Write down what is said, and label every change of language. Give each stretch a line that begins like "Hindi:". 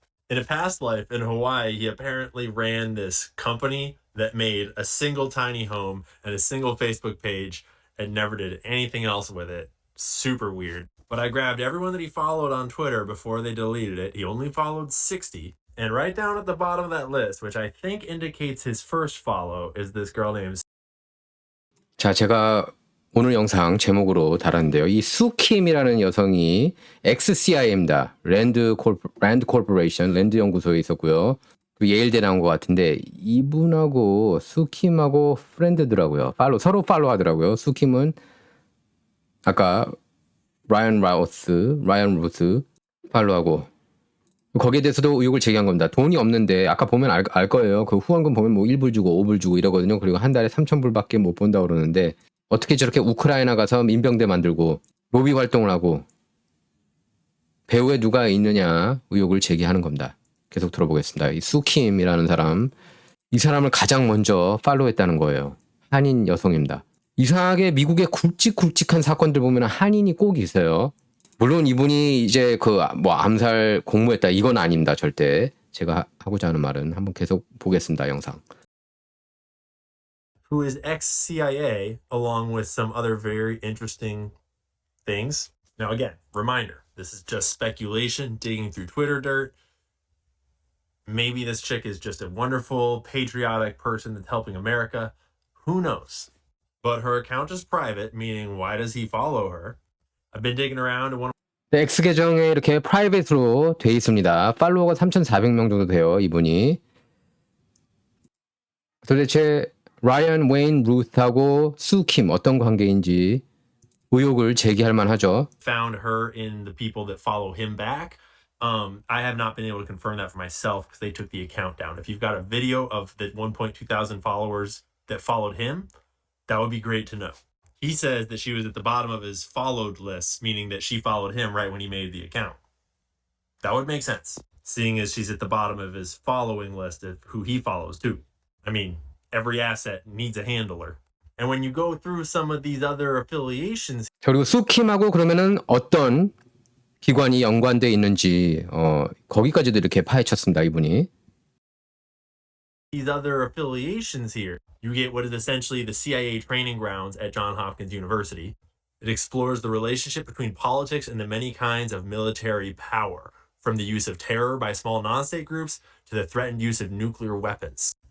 English: In a past life in Hawaii, he apparently ran this company that made a single tiny home and a single Facebook page and never did anything else with it. Super weird. But I grabbed everyone that he followed on Twitter before they deleted it. He only followed 60. And right down at the bottom of that list, which I think indicates his first follow, is this girl named.
Korean: 자, 제가 오늘 영상 제목으로 달았는데요. 이 수킴이라는 여성이 XCI입니다. 랜드 코퍼레이션, 랜드 연구소에 있었고요. 예일대 나온 것 같은데 이분하고 수킴하고 프렌드더라고요. 서로 팔로우 하더라고요. 수킴은 아까 라이언 루스 팔로우하고 거기에 대해서도 의혹을 제기한 겁니다. 돈이 없는데 아까 보면 알 거예요. 그 후원금 보면 뭐 1불 주고 5불 주고 이러거든요. 그리고 한 달에 3,000불밖에 못 번다고 그러는데 어떻게 저렇게 우크라이나 가서 민병대 만들고 로비 활동을 하고 배후에 누가 있느냐 의혹을 제기하는 겁니다. 계속 들어보겠습니다. 이 수킴이라는 사람, 이 사람을 가장 먼저 팔로우했다는 거예요. 한인 여성입니다. 이상하게 미국의 굵직굵직한 사건들 보면 한인이 꼭 있어요. 물론 이분이 이제 그 뭐 암살 공모했다 이건 아닙니다. 절대. 제가 하고자 하는 말은 한번 계속 보겠습니다. 영상.
English: Who is ex-CIA, along with some other very interesting things. Now, again, reminder, this is just speculation, digging through Twitter dirt. Maybe this chick is just a wonderful, patriotic person that's helping America. Who knows? But her account is private, meaning why does he follow her? I've been digging around and one.
Korean: 네, X 계정에 이렇게 프라이빗으로 돼 있습니다. 팔로워가 3,400명 정도 돼요. 이분이. 도대체 라이언 웨인 루스하고 수킴 어떤 관계인지 의혹을 제기할 만하죠.
English: Found her in the people that follow him back. I have not been able to confirm that for myself because they took the account down. If you've got a video of the 1.2 thousand followers that followed him, that would be great to know. He says that she was at the bottom of his followed list, meaning that she followed him right when he made the account. That would make sense, seeing as she's at the bottom of his following list of who he follows too. I mean, every asset needs a handler. And when you go through some of these other affiliations,
Korean: 자, 그리고 수킴하고 그러면은 어떤 기관이 연관돼 있는지 거기까지도 이렇게 파헤쳤습니다. 이분이.
English: these other affiliations here, you get what is essentially the CIA training grounds at Johns Hopkins University. It explores the relationship between politics and the many kinds of military power, from the use of terror by small non-state groups to the threatened use of nuclear weapons.